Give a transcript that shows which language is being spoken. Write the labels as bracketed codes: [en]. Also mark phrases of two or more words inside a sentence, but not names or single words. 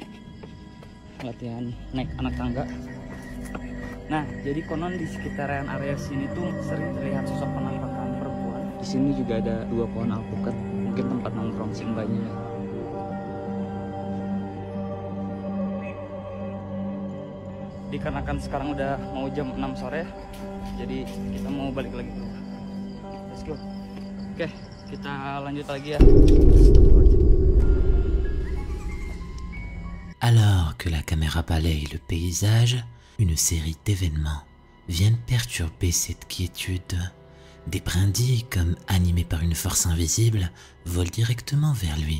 [id] Latihan naik anak tangga. Nah, jadi konon di sekitaran area sini tuh sering terlihat sosok penampakan perempuan. Di sini juga ada 2 pohon alpukat, mungkin tempat nongkrong si mbaknya. Dikarenakan sekarang udah mau jam 6 sore, jadi kita mau balik lagi. [en] Let's go. [id] Oke, kita lanjut lagi ya. [fr] Alors que la caméra balaye le paysage, une série d'événements viennent perturber cette quiétude. Des brindilles, comme animées par une force invisible, volent directement vers lui.